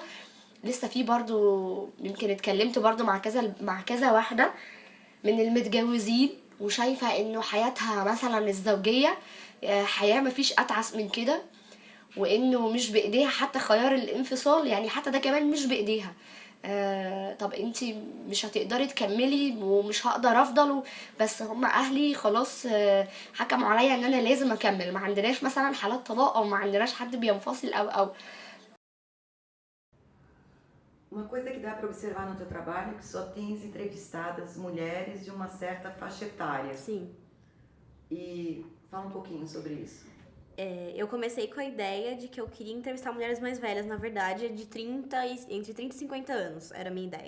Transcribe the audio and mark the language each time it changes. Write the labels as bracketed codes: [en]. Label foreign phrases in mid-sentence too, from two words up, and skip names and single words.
[ar] لسه فيه برضو يمكن اتكلمت برضو مع كذا واحدة من المتجوزين وشايفة انه حياتها مثلا الزوجية حياة مفيش اتعس من كده، وانه مش بايديها حتى خيار الانفصال، يعني حتى ده كمان مش بايديها. طب انتي مش هتقدري تكملي ومش هقدر افضل، بس هم اهلي خلاص حكموا عليا ان انا لازم اكمل. ما عندناش مثلا حالات طلاق او ما عندناش حد بينفصل او [pt] Uma coisa que dá para observar no teu trabalho é que só tens entrevistadas mulheres de uma certa faixa etária. Sim. E fala um pouquinho sobre isso. Eu comecei com a ideia de que eu queria entrevistar mulheres mais velhas, na verdade, entre 30 e 50 anos, era a minha ideia.